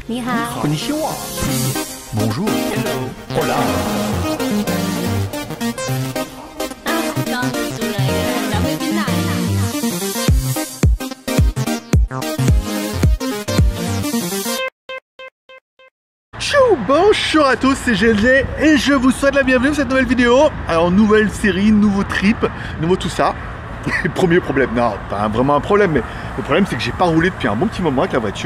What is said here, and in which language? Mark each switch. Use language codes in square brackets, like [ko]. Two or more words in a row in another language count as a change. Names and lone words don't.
[zh] 你好。 [ja] Konnichiwa. [fr] Bonjour. [en] Hello. [es] Hola. [zh] 刚煮了一个小贵宾奶。 [fr] Bonjour à tous, c'est GLG et je vous souhaite la bienvenue dans cette nouvelle vidéo. Alors nouvelle série, nouveau trip, nouveau tout ça. Premier problème, non, pas vraiment un problème, mais le problème c'est que j'ai pas roulé depuis un bon petit moment avec la voiture.